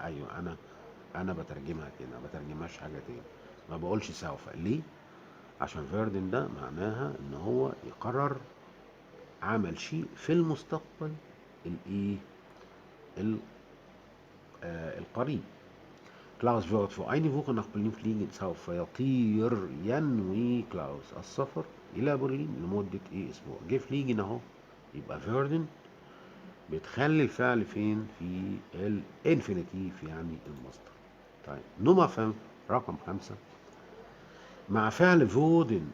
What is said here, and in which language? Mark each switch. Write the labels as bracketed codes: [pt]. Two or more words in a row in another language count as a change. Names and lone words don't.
[ar] ايوه، انا بترجمها كده، ما بترجمهاش حاجه تاني. ما بقولش سوف ليه؟ عشان فيردن ده معناها ان هو يقرر عمل شيء في المستقبل الايه، ال- القريب. [de] كلاوس wird für eine Woche nach Berlin fliegen. [ar] سوف يطير، ينوي كلاوس السفر إلى برلين لمدة أسبوع. جه فليجن أهو، يبقى فيردن بتخلي الفعل فين؟ في الانفينيتيف يعني المصدر. طيب رقم 5 مع فعل فودن.